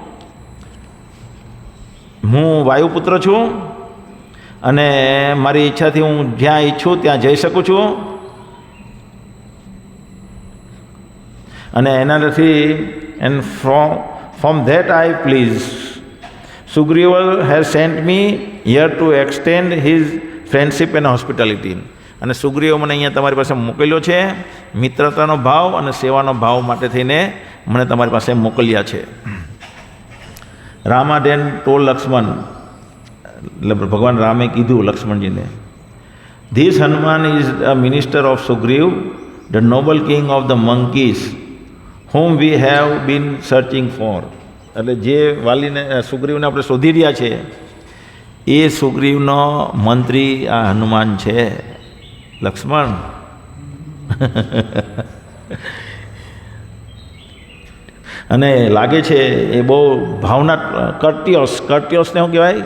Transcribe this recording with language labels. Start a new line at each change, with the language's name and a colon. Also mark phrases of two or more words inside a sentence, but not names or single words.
Gujarati: હું વાયુપુત્ર છું અને મારી ઈચ્છાથી હું જ્યાં ઈચ્છું ત્યાં જઈ શકું છું. અને એનાથી
English: and from that I please Sugriva has sent me here to extend his friendship and hospitality.
Gujarati: અને સુગ્રીવ મને અહીંયા તમારી પાસે મોકલ્યો છે મિત્રતાનો ભાવ અને સેવાનો ભાવ માટે થઈને મને તમારી પાસે મોકલ્યા છે.
English: Rama then told Lakshman,
Gujarati: એટલે ભગવાન રામે કીધું લક્ષ્મણજીને,
English: this Hanuman is a minister of Sugriva, the noble king of the monkeys, whom we have been searching for.
Gujarati: એટલે જે વાલીને સુગ્રીવને આપણે શોધી રહ્યા છે એ સુગ્રીવનો મંત્રી આ હનુમાન છે. લક્ષ્મણ અને લાગે છે એ બહુ ભાવના કર્ટિયોસને શું કહેવાય?